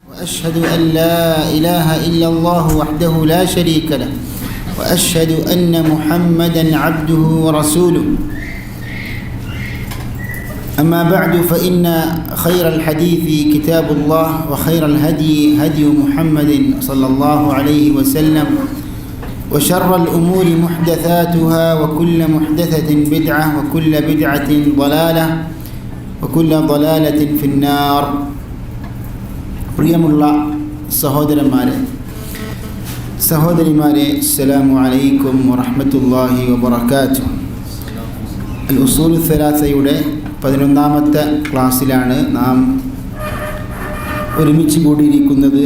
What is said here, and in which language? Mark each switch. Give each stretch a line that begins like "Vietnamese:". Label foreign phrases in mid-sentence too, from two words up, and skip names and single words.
Arabic: أشهد أن لا إله إلا الله وحده لا شريك له وأشهد أن محمدا عبده ورسوله أما بعد فإن خير الحديث كتاب الله وخير الهدي هدي محمد صلى الله عليه وسلم وشر الأمور محدثاتها وكل محدثة بدعة وكل بدعة ضلالة وكل ضلالة في النار.
Malayalam: പ്രിയമുള്ള സഹോദരിമാരെ
Arabic: السلام عليكم ورحمة الله وبركاته.
Malayalam: അൽ ഉസൂൽ സലാസയുടെ 11ാമത്തെ ക്ലാസ്സിലാണ് നാം ഒരുമിച്ച് കൂടിയിരിക്കുന്നത്.